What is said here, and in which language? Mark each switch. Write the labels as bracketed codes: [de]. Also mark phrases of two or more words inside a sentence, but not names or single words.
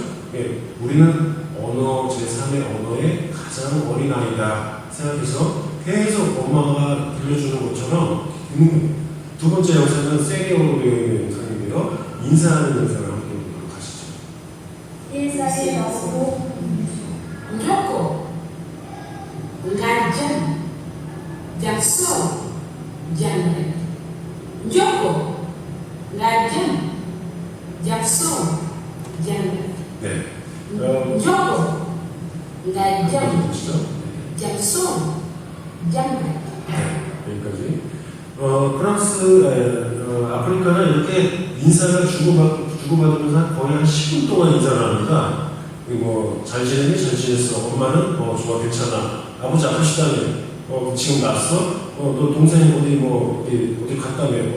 [ko] 우리는 언어 제3의 언어의 가장 어린아이다 생각해서 계속 엄마가 들려주는 것처럼 듣는 겁니다. 두 번째 영상은 세리어로 되어 있는 영상인데요. 인사하는 영상을 함께 보도록 하시죠. 인사에 나서고 Njoko, Ngajan, Jackson, Janet. Njoko, Ngajan, Jackson, Janet. 네. Njoko, Ngajan, 보시죠. Jackson, Janet. 여기까지. 프랑스, 아프리카는 이렇게 인사를 주고받으면서 거의 한 10분 동안 인사를 합니다. 그리고 잘 지냈니? 잘 지냈어. 엄마는? 좋아, 괜찮아. 아버지 아프시다며. 지금 났어? 너 동생이 어디 갔다며.